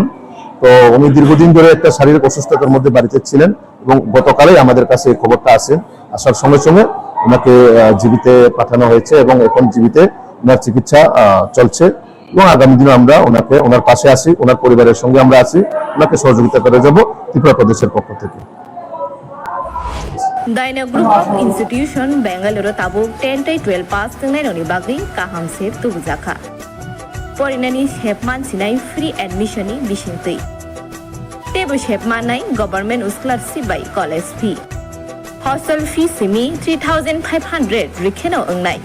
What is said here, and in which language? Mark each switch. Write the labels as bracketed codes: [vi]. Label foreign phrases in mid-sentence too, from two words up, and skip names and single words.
[bn] তো উনি দীর্ঘদিন ধরে একটা শারীরিক অসুস্থতার মধ্যে বাড়িতে ছিলেন এবং গতকালই আমাদের কাছে এই খবরটা আসার সঙ্গে সঙ্গে ওনাকে জীবিতে পাঠানো হয়েছে এবং এখন জীবিতে ওনার চিকিৎসা চলছে এবং আগামী দিনে আমরা ওনার পাশে আছি, ওনার পরিবারের সঙ্গে আমরা আছি, ওনাকে সহযোগিতা করে যাব ত্রিপুরা প্রদেশের পক্ষ থেকে। [trp] Daina Group of Institution Bangalore tabuk 10-12 pass tengnai bagi kaham sep tubujaka. Porinani shepman sinai [en] free admission [trp] ni bisintui. Tebu shepman nai [en] government scholarship by college fee. Hostel fee [trp] simi 3,500 rikheno engnai.